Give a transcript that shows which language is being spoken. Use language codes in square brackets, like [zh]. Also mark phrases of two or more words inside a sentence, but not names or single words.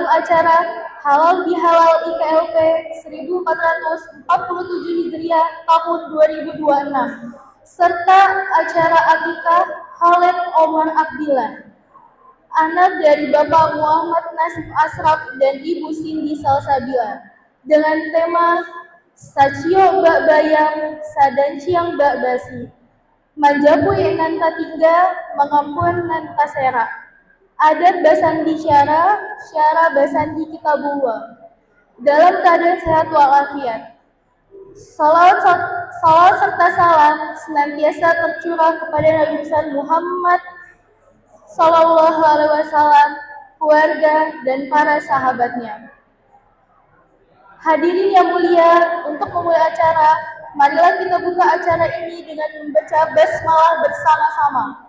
[id] acara Halal Bihalal IKLP 1447 Hijriah tahun 2026 serta acara akikah Khaled Omar Abdillah, anak dari Bapak Muhammad Nasif Ashraf dan Ibu Cindy Salsabila, dengan tema Sacio Mbak Bayam Sadanciang Mbak Basi Manjapui Nanta Tingga Mengampun Nanta Sera Adat Basandi Syara Basandi Kitabullah, dalam keadaan sehat walafiat. Salawat serta salam senantiasa tercurah kepada Nabi besar Muhammad [ar] صلى الله عليه وسلم, [id] keluarga dan para sahabatnya. Hadirin yang mulia, untuk memulai acara, marilah kita buka acara ini dengan membaca basmalah bersama-sama.